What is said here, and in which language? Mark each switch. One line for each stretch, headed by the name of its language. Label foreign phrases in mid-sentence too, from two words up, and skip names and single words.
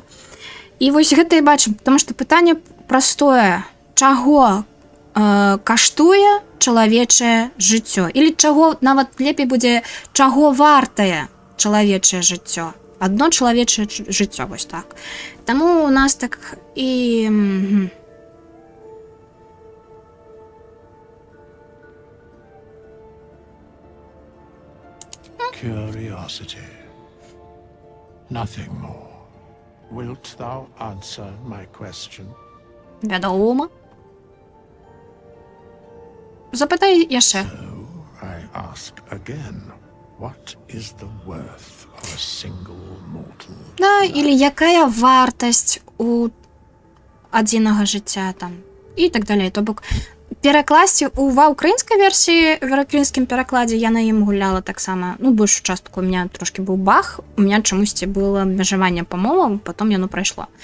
Belarusian: І вось гэта і бачым, таму што пытанне простое. Чаго каштуе чалавечае жыццё? Или чаго нават лепей будзе, чаго вартае чалавечае жыццё? Адно чалавечае жыццё, вось так. Таму у нас так і...
English: Curiosity. Nothing more. Wilt thou answer my question?
Belarusian: Вядома. Запитай яшчэ.
English: So I ask again. What is the worth of a single mortal?
Russian: Да, или
Belarusian: якая вартасць у адзінага жыцця там і так далей. То бок перакласці ва ўкраінскай версіі, в украінскім перакладзе я на ім гуляла таксама. Ну, большую частку
Russian: у меня
Belarusian: трошки быў баг,
Russian: у меня
Belarusian: чамусьці было абмежаванне па мовам, потом яно прайшло.